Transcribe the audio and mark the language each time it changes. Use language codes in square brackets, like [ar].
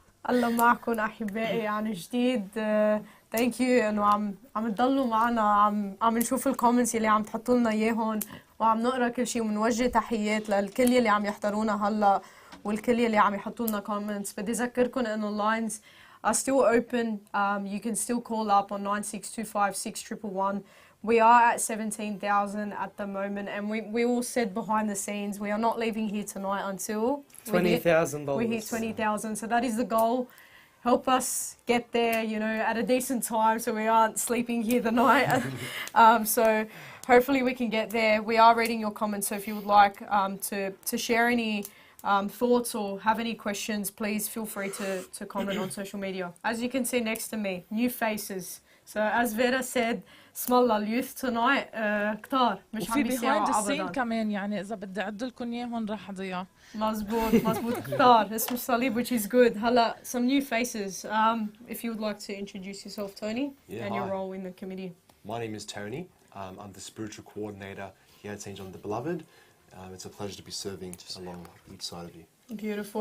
[ar] الله معكم أحبائي عن جديد. [en] thank you [ar] إنه عم تضلوا معنا، عم نشوف الكومنتس اللي عم تحطوا لنا إياهم، وعم نقرا كل شيء، ومنوجه تحيات للكل اللي عم يحضرونا هلا والكل اللي عم يحطوا لنا كومنتس. بدي أذكركم إنه اللاينز [en] are still open. You can still call up on 96256111. We are at 17,000 at the moment, and we all said behind the scenes we are not leaving here tonight until $20,000. we hit 20,000. So that is the goal. Help us get there, you know, at a decent time so we aren't sleeping here the night. So hopefully we can get there. We are reading your comments, so if you would like to share any thoughts or have any questions, please feel free to comment on social media. As you can see next to me, new faces. So as Vera said, Smallah youth tonight [ar] كتار مش عم وفي بيساووا [en] behind the scene [ar] أبداً. كمان، يعني إذا بدي أعد لكم إياهم راح أضيع. مزبوط كتار. [en] اسم صليب, which is good. هلا some new faces. If you would like to introduce yourself, Tony, and your hi. role in the committee. My name is Tony. I'm the spiritual coordinator here at St. John the Beloved. It's a pleasure to be serving along each side of you. Beautiful.